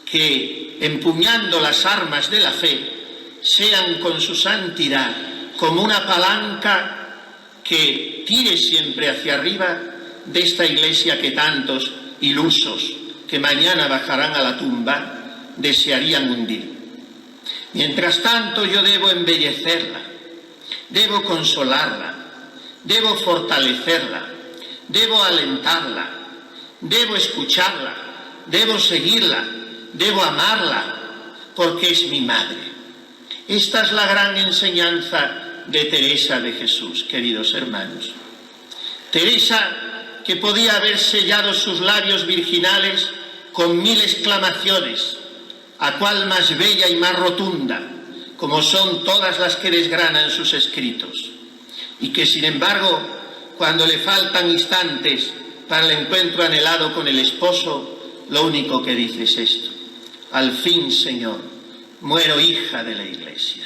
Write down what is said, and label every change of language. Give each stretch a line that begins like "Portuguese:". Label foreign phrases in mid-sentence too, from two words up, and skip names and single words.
Spanish: que, empuñando las armas de la fe, sean con su santidad como una palanca que tire siempre hacia arriba de esta Iglesia que tantos ilusos que mañana bajarán a la tumba desearían hundir. Mientras tanto, yo debo embellecerla, debo consolarla, debo fortalecerla, debo alentarla, debo escucharla, debo seguirla, debo amarla, porque es mi madre. Esta es la gran enseñanza de Teresa de Jesús, queridos hermanos. Teresa, que podía haber sellado sus labios virginales con 1000 exclamaciones, a cual más bella y más rotunda, como son todas las que desgranan sus escritos, y que sin embargo, cuando le faltan instantes para el encuentro anhelado con el esposo, lo único que dice es esto: al fin, Señor, muero hija de la Iglesia.